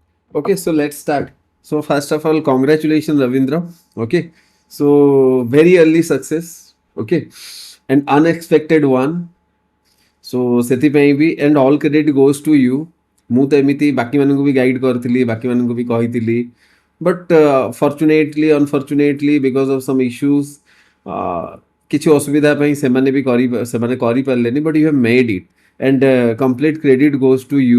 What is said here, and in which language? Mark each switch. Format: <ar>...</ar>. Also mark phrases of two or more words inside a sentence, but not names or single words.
<en>Okay, so let's start. So first of all, congratulations, Ravindra. Okay, so very early success. Okay, an unexpected one. So</en> <or>ସେଥିପାଇଁ ବି</or> <en>and all credit goes to you.</en> <or>ମୁଁ ତ ଏମିତି ବାକିମାନଙ୍କୁ ବି ଗାଇଡ଼ କରିଥିଲି, ବାକିମାନଙ୍କୁ ବି କହିଥିଲି,</or> <en>but fortunately unfortunately because of some issues</en> <or>କିଛି ଅସୁବିଧା ପାଇଁ ସେମାନେ କରିପାରିଲେନି,</or> <en>but you have made it and complete credit goes to you.</en>